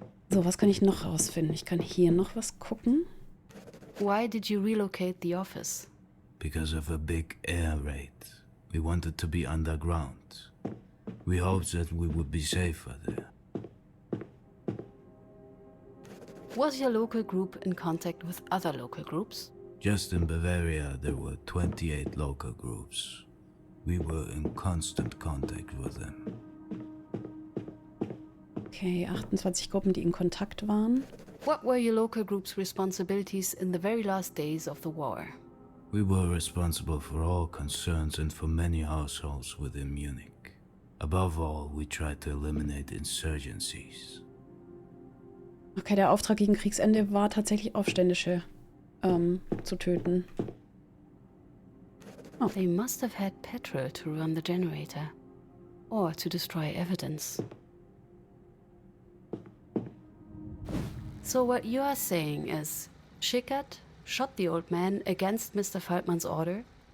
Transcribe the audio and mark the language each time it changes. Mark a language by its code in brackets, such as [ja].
[de] So, was kann ich noch rausfinden? Ich kann hier noch was gucken. [en] Why did you relocate the office? Because of a big air raid. We wanted to be underground. We hoped that we would be safer there. Was your local group in contact with other local groups? Just in Bavaria, there were 28 local groups. We were in constant contact with them. [de] Okay, 28 Gruppen, die in Kontakt waren. [en] What were your local group's responsibilities in the very last days of the war? We were responsible for all concerns and for many households within Munich. Above all, we tried to eliminate insurgencies. [de] Okay, der Auftrag gegen Kriegsende war tatsächlich Aufständische zu töten. [en] Oh. They must have had petrol to run the generator. Or to destroy evidence. So what you are saying is, Schickert shot the old man against Mr. Faltman's order?